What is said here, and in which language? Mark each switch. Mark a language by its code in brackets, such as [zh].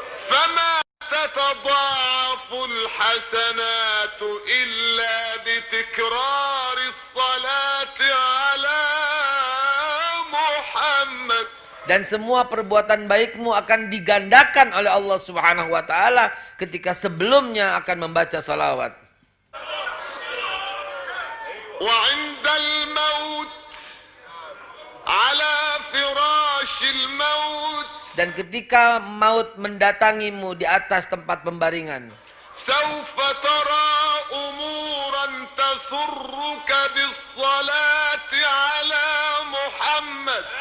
[ar] فما تتضاعف الحسنات إلا بتكرار الصلاة على محمد. [id] Dan semua perbuatan baikmu akan digandakan oleh Allah Subhanahu wa taala ketika sebelumnya akan membaca salawat. [ar] وعند الموت على فراش الموت. [id] Dan ketika maut mendatangimu di atas tempat pembaringan, [ar] سوف ترى أمورا تسرك بالصلاة على محمد.